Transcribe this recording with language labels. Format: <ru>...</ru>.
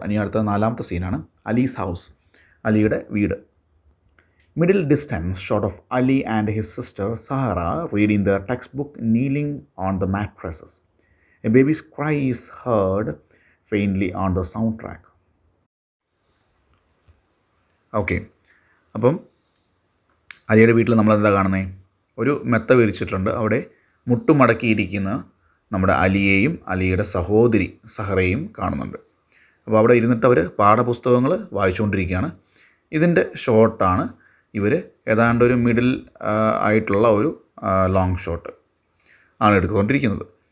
<ml>ഇനി അടുത്ത 4ാമത്തെ സീനാണ് അലീസ് ഹൗസ്, അലിയുടെ വീട്.</ml> <en>Middle distance shot of Ali and his sister Sahara reading their textbook kneeling on the mattresses. A baby's cry is heard faintly on the soundtrack.</en> <ml>Okay, അപ്പം അലിയുടെ വീട്ടിൽ നമ്മളെന്താ കാണുന്നത്? ഒരു മെത്ത വിരിച്ചിട്ടുണ്ട്. അവിടെ മുട്ടുമടക്കിയിരിക്കുന്ന നമ്മുടെ അലിയെയും അലിയുടെ സഹോദരി സഹറയും കാണുന്നുണ്ട്. അപ്പോൾ അവിടെ ഇരുന്നിട്ട് അവർ പാഠപുസ്തകങ്ങൾ വായിച്ചുകൊണ്ടിരിക്കുകയാണ്. ഇതിൻ്റെ ഷോട്ടാണ് ഇവർ ഏതാണ്ട് ഒരു മിഡിൽ ആയിട്ടുള്ള ഒരു ലോങ് ഷോട്ട് ആണ് എടുത്തുകൊണ്ടിരിക്കുന്നത്.</ml>